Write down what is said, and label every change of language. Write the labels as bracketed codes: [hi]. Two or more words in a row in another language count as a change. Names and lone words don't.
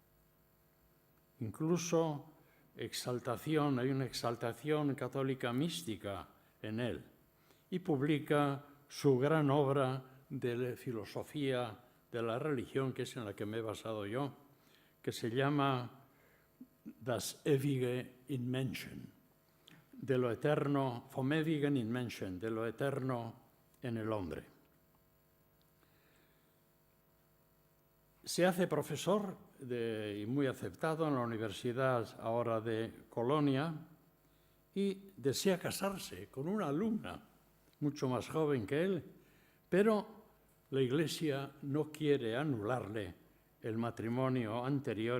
[es] Incluso hay una exaltación católica mística en él, y publica su gran obra de filosofía de la religión, que es en la que me he basado yo, que se llama Das ewige in Menschen, de lo eterno, [de] vom ewigen in Menschen, [es] de lo eterno en el hombre. Se hace profesor y muy aceptado en la Universidad ahora de Colonia, y desea casarse con una alumna mucho más joven que él, pero la Iglesia no quiere anularle el matrimonio anterior.